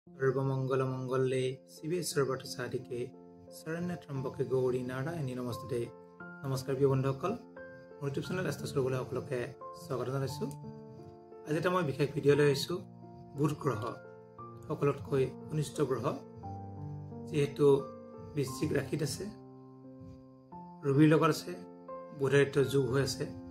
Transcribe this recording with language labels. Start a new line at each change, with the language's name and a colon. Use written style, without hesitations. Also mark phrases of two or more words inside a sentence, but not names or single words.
Sanskrit: सर्वमंगलमंगले शिवे सर्वसाधिके शरण्य त्र्यंबके गौरी नारायणी नमस्ते।
Assamese: নমস্কাৰ প্ৰিয় বন্ধুসকল, মোৰ
English: YouTube channel
Assamese: এষ্টাছ কৰিবলৈ সকলোকে স্বাগত জনাইছো। আজি এটা মই বিশেষ ভিডিঅ' লৈ আহিছো বুধ গ্ৰহ, সকলোতকৈ ঘনিষ্ঠ গ্ৰহ, যেহেতু বৃশ্চিক ৰাশিত আছে, ৰবিৰ লগত আছে, বুধৰ যোগ হৈ আছে।